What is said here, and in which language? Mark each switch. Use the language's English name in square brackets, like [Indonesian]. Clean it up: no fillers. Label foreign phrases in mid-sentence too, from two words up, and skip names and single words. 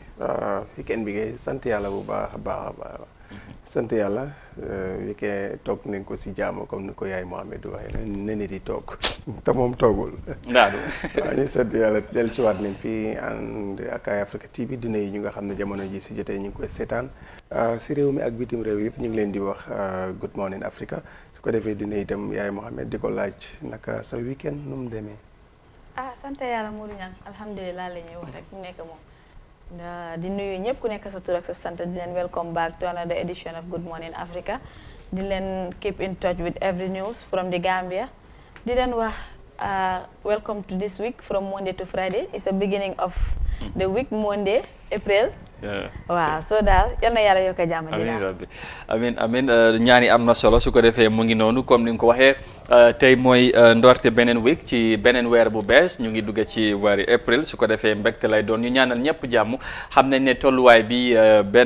[Wolof] Weekend bi kay sant yàlla bu baax a baax sant yàlla weekend toog nañ ko si jaamu comme ni ko yaay Mohamed waxee ne nit yi toog te moom toogul. ndaadu waaw ñu sant yàlla dellusiwaat nañ fii ànd ak ay Africa TV dina yi ñu nga xam ne jamono ji si jotee ñu ngi koy seetaan si réew mi ak bitim réew yëpp ñu ngi leen di wax [English] good morning Africa [Wolof] su ko defee dina itam yaay Mohamed di ko laaj naka sa weekend nu mu demee. sant yàlla Modou Niang alhamdulilah la ñuy wax rek mu nekk moom. di nuyu ñëpp ku nekk sa tur ak sa sant di leen [English] welcome back to another edition of Good Morning Africa [Wolof] di leen [English] keep in touch with every news from the Gambia [Wolof] di leen wax [English] welcome to this week from Monday to Friday it's a beginning of the week Monday April [Wolof] waaw soo daal yal na yàlla yokk a jàmm amiin rabbi amiin ñaani am na solo su ko defee mu ngi noonu comme ni nga ko waxee tey mooy ndorte beneen week ci beneen weer bu bees ñu ngi dugg ci weeri April su ko defee mbégte lay doon ñu ñaanal ñëpp jàmm xam nañ ne tolluwaay bi benn